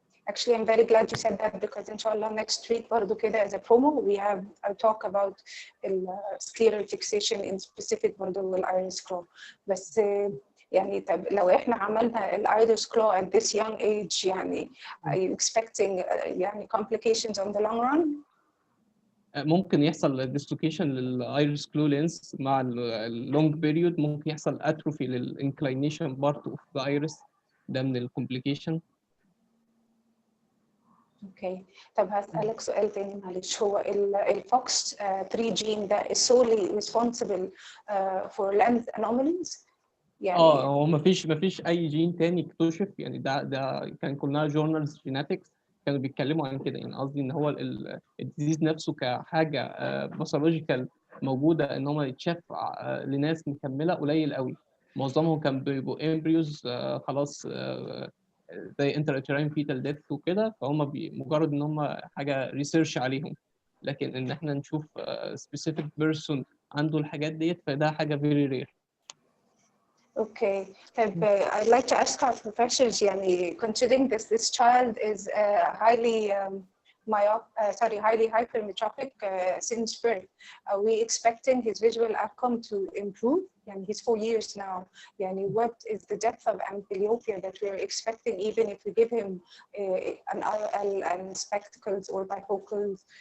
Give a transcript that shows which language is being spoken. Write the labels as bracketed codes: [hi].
[en] Actually, I'm very glad you said that because inshallah next week [ar] برضو كده [en] as a promo we have a talk about scleral fixation in specific برضو iris claw. [ar] بس يعني طب لو احنا عملنا [en] iris claw at this young age يعني are you expecting يعني complications on the long run؟ [ar] ممكن يحصل dislocation للايرس كلو لينس مع اللونج بيريود، ممكن يحصل اتروفي للانكلينيشن بارت اوف ذا ايرس، ده من الكومبليكيشن. اوكي طب هسألك سؤال تاني معلش، هو الفوكس 3 جين ده [en] is solely responsible for length anomalies؟ [ar] يعني هو مفيش اي جين تاني اكتشف، يعني ده كان كلها جورنالز جيناتكس كانوا بيتكلموا عن كده، يعني قصدي ان هو الديزيز نفسه كحاجه باثولوجيكال موجوده ان هو يتشاف لناس مكمله قليل قوي، معظمهم كان بيبقوا امبريوز خلاص زي انتراتيرين فيتال ديث وكده، فهم مجرد ان هم حاجه ريسيرش عليهم، لكن ان احنا نشوف سبيسيفيك بيرسون عنده الحاجات ديت فده حاجه فيري رير. [en] Okay, I'd like to ask our professors, يعني considering this child is highly highly hypermetropic since birth, are we expecting his visual outcome to improve? And he's 4 years now. Yani, what is the depth of amblyopia that we're expecting even if we give him an IOL and spectacles or bifocals?